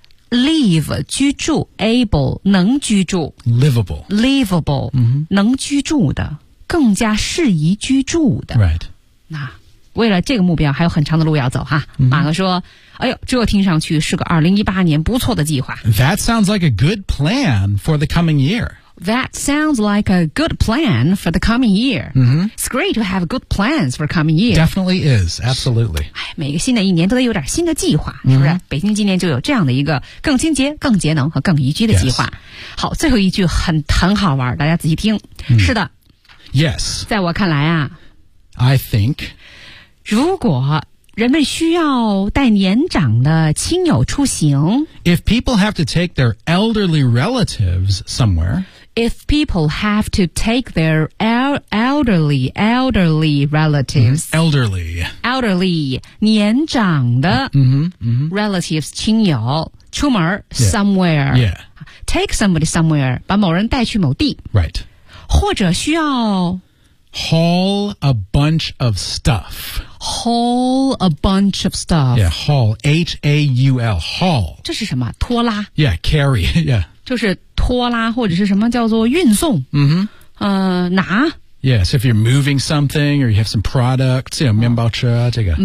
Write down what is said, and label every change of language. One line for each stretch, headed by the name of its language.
Chinese: Live, 居住 able, 能居住。
English: Livable.
Chinese: Livable, 能居住的更加适宜居住的。
English: Right.
Chinese: 那为了这个目标还有很长的路要走哈。马哥说哎呦这听上去是个2018年不错的计划。
English: That sounds like a good plan for the coming year. That sounds like a good plan for the coming year.、It's great to have good plans for coming year. Definitely is, absolutely.
Chinese: 每个新的一年都得有点新的计划是不是、北京今年就有这样的一个更清洁更节能和更宜居的计划。
English: Yes.
Chinese: 好最后一句很好玩大家仔细听。是的。
English: Yes.
Chinese: 在我看来啊。
English: I think.
Chinese: 如果人们需要带年长的亲友出行。
English: If people have to take their elderly relatives somewhere. If people have to take their elderly relatives.、 Elderly.
Chinese: Elderly, 年长的 relatives 亲友出门 somewhere.
English: Yeah. Take somebody somewhere,
Chinese: 把某人带去某地。
English: Right.
Chinese: 或者需要
English: haul a bunch of stuff. Haul a bunch of stuff. Yeah, haul. H-A-U-L. Haul.
Chinese: 这是什么拖拉
English: Yeah, carry. Yeah.
Chinese: 就是拖拉或者是什么叫做运送、拿
English: Yes, if you're moving something or you have some products, you know,
Chinese: 面包车这个。